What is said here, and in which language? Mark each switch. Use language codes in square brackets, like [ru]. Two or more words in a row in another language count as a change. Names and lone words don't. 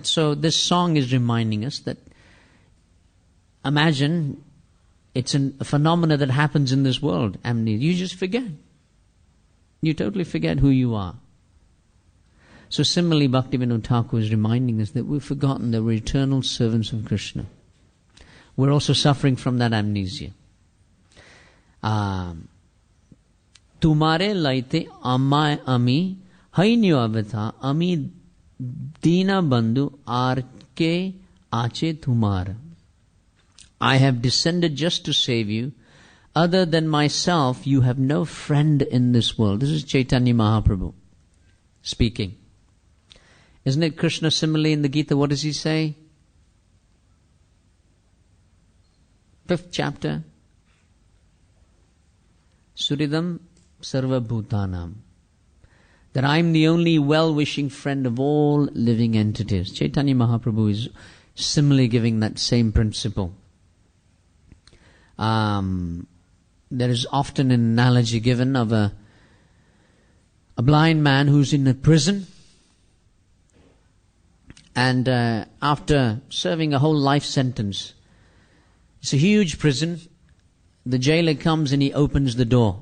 [en] So this song is reminding us that, imagine, it's a phenomena that happens in this world, amnesia. You just forget. You totally forget who you are. So So similarly, Bhaktivinoda Thakur is reminding us that we've forgotten that we're eternal servants of Krishna. We're also suffering from that amnesia. [bn] তোমারে লইতে আমায় আমি হইনু অবতার আমি বিনা বন্ধু আর কে আছে তোমার. [en] I have descended just to save you. Other than myself, you have no friend in this world. This is Chaitanya Mahaprabhu speaking. Isn't it Krishna similarly in the Gita? What does he say? 5th chapter. [sa] सुहृदं सर्व भूतानाम्. [en] That I am the only well-wishing friend of all living entities. Chaitanya Mahaprabhu is similarly giving that same principle. There is often an analogy given of a blind man who's in a prison, and after serving a whole life sentence, it's a huge prison, the jailer comes and he opens the door.